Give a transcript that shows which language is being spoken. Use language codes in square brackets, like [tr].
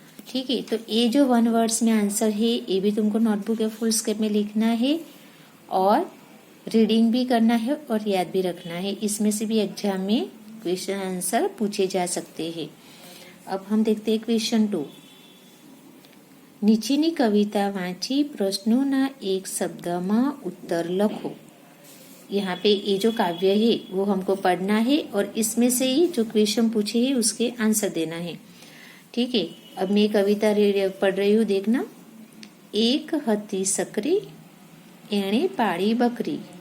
[hi] ठीक है, तो ये जो 1 वर्ड्स में आंसर है ये भी तुमको नोटबुक या फुल स्केप में लिखना है और रीडिंग भी करना है और याद भी रखना है। इसमें से भी एग्जाम में क्वेश्चन आंसर पूछे जा सकते हैं। अब हम देखते हैं क्वेश्चन 2। [gu] નીચેની કવિતા વાંચી પ્રશ્નોના એક શબ્દમાં उत्तर લખો। [hi] यहाँ पे ये जो काव्य है वो हमको पढ़ना है और इसमें से ही जो क्वेश्चन पूछे हैं उसके आंसर देना है। ठीक है, अब मैं कविता पढ़ रही हूँ, देखना। [gu] एक हती सकरी, एणे पाड़ी बकरी।